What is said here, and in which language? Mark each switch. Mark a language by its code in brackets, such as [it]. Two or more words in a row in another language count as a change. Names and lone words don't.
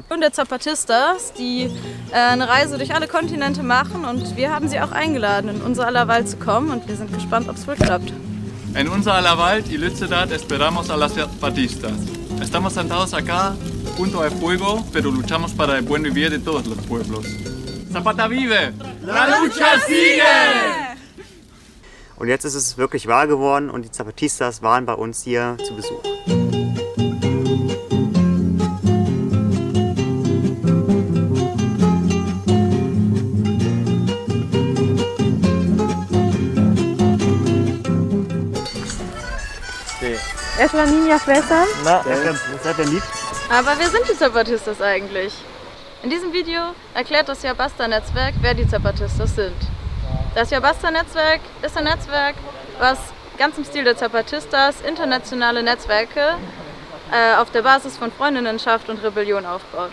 [de] Und der Zapatistas, die eine Reise durch alle Kontinente machen, und wir haben sie auch eingeladen, in unser aller Wald zu kommen, und wir sind gespannt, ob es wohl klappt. [es] En unser aller Wald y Lützerath esperamos a las zapatistas. Estamos sentados acá junto al fuego, pero luchamos para el buen vivir de todos los pueblos. Zapata vive! La lucha sigue! [de] Und jetzt ist es wirklich wahr geworden und die Zapatistas waren bei uns hier zu Besuch. [es] Es la niña fresa. [de] Na, seid ihr lieb? Aber wer sind die Zapatistas eigentlich? In diesem Video erklärt das Yabasta-Netzwerk, wer die Zapatistas sind. Das Yabasta-Netzwerk ist ein Netzwerk, was ganz im Stil der Zapatistas internationale Netzwerke auf der Basis von Freundinnenschaft und Rebellion aufbaut.